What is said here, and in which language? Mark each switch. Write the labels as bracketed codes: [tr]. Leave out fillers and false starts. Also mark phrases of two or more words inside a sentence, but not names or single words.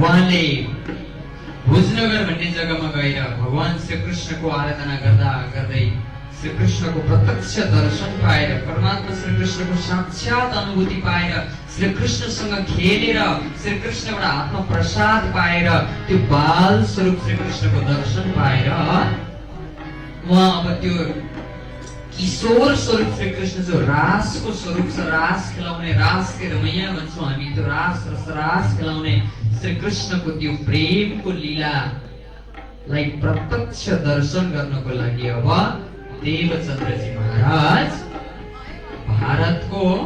[ne] उहाँले भुजनगर भन्ने जग्गामा गएर भगवान श्री कृष्णको आराधना गर्दा गर्दै श्री कृष्णको प्रत्यक्ष दर्शन पाएर, परमात्मा श्री कृष्णको साक्षात अनुभूति पाएर, श्री कृष्णसँग खेलेर श्री कृष्णबाट आत्म प्रसाद पाएर, त्यो बाल स्वरूप श्री कृष्णको दर्शन पाएर उहाँ अब त्यो किशोर स्वरूप श्री कृष्ण जो रासको स्वरूप छ, रास खेलाउने, [hi] रास के रमैया [ne] भन्छौँ हामी, त्यो रास खेलाउने श्री कृष्णको त्यो प्रेमको लीलालाई प्रत्यक्ष दर्शन गर्नको लागि अब देवचन्द्रजी महाराज भारतको